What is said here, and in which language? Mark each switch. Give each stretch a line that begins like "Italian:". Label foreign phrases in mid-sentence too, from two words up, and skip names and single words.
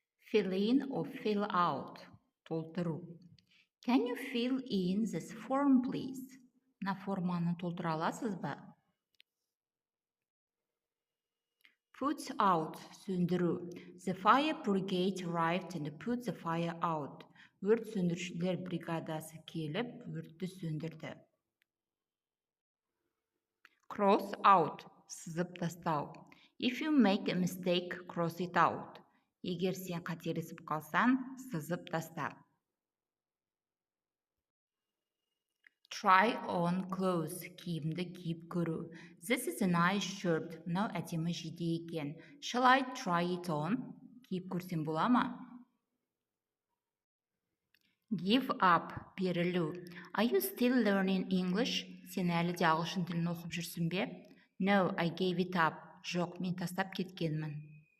English: Fill in or fill out. Толтыру. Can you fill in this form, please?
Kazakh: Мына форманы толтыра аласыз ба? Put out. Сөндіру.
English: The fire brigade arrived and put the fire out.
Kazakh: Өрт сөндірушілер бригадасы келіп, өртті сөндірді.
English: Cross out.
Kazakh: Сызып тастау.
English: If you make a mistake, cross it out.
Kazakh: Егер сен қателесіп қалсаң, сызып таста.
English: Try on clothes.
Kazakh: Киімді киіп көру.
English: This is a nice shirt.
Kazakh: Мынау әдемі жейде екен.
English: Shall I try it on?
Kazakh: Киіп көрсем бола ма?
English: Give up. Берілу. Are you still learning English?
Kazakh: Сен әлі де ағылшын тілін оқып жүрсің бе?
English: No, I gave it up.
Kazakh: Жоқ, мен тастап кеткенмін.